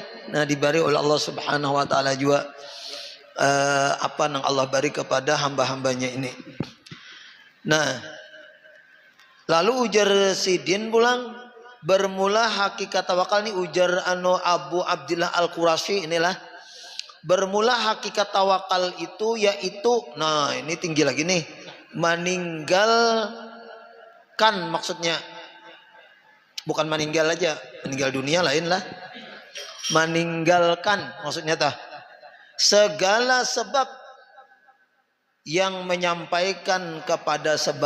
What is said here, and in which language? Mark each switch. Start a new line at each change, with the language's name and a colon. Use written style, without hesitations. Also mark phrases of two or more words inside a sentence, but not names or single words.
Indonesian: Nah diberi oleh Allah
Arabic: Subhanahu wa taala
Indonesian: juga apa nang Allah beri kepada hamba-hambanya ini. Nah lalu ujar Sidin pulang bermula hakikat tawakal ini ujar Abu Abdillah Al-Qurashi inilah bermula hakikat tawakal itu yaitu nah ini tinggi lagi nih meninggalkan maksudnya bukan meninggal aja meninggal dunia lain lah meninggalkan maksudnya tah segala sebab yang menyampaikan kepada sebab.